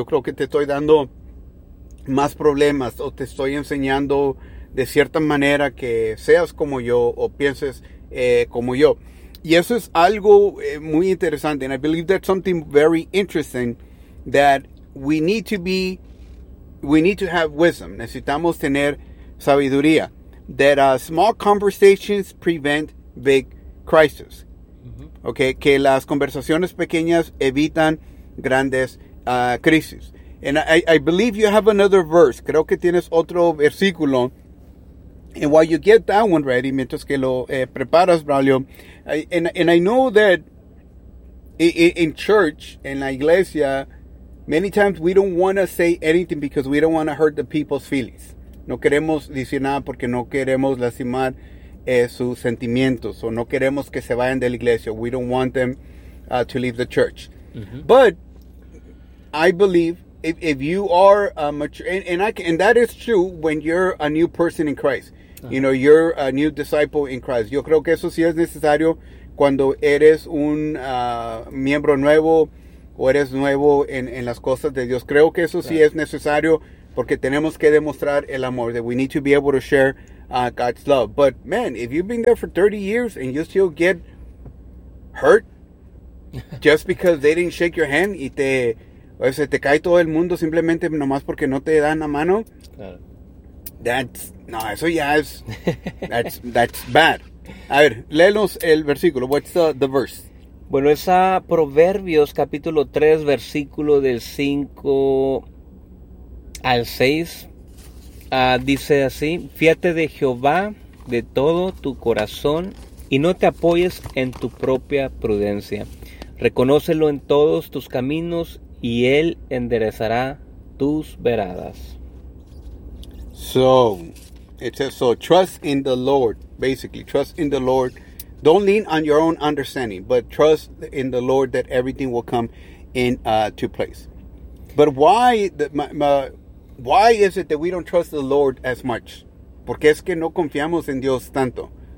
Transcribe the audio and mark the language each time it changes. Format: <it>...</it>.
<es>Yo creo que te estoy dando más problemas o te estoy enseñando de cierta manera que seas como yo o pienses como yo. Y eso es algo muy interesante.</es> <en>And I believe that's something very interesting that we need to have wisdom.</en> <es>Necesitamos tener sabiduría.</es> <en>That small conversations prevent big crises. Mm-hmm.</en> <es>Okay, que las conversaciones pequeñas evitan grandes crisis.</es> <en>And I believe you have another verse.</en> <es>Creo que tienes otro versículo.</es> <en>And while you get that one ready,</en> <es>mientras que lo preparas,</es> <en>Braulio, and I know that in church,</en> <es>en la iglesia,</es> <en>many times we don't want to say anything because we don't want to hurt the people's feelings.</en> <es>No queremos decir nada porque no queremos lastimar sus sentimientos o no queremos que se vayan de la iglesia.</es> <en>We don't want them to leave the church. Mm-hmm. But I believe if you are a mature, and that is true when you're a new person in Christ. Uh-huh. You know, you're a new disciple in Christ.</en> <es>Yo creo que eso sí es necesario cuando eres un miembro nuevo o eres nuevo en las cosas de Dios. Creo que eso sí es necesario Porque tenemos que demostrar el amor,</es> <en>that we need to be able to share God's love. But man, if you've been there for 30 years and you still get hurt just because they didn't shake your hand,</en> <es>y te, o sea, te cae todo el mundo simplemente nomás porque no te dan la mano,</es> <en>that's,</en> <es>no, eso ya es,</es> <en>that's bad.</en> <es>A ver, léenos el versículo.</es> <en>What's the verse?</en> <es>Bueno, es a Proverbios capítulo 3, versículo del 5 al 6. Dice así: fíate de Jehová de todo tu corazón y no te apoyes en tu propia prudencia. Reconócelo en todos tus caminos y Él enderezará tus veredas.</es> <en>So, it says, so trust in the Lord, basically, trust in the Lord. Don't lean on your own understanding, but trust in the Lord that everything will come into place. But why is it that we don't trust the Lord as much?</en> <es>¿Por qué es que no confiamos en Dios tanto?</es>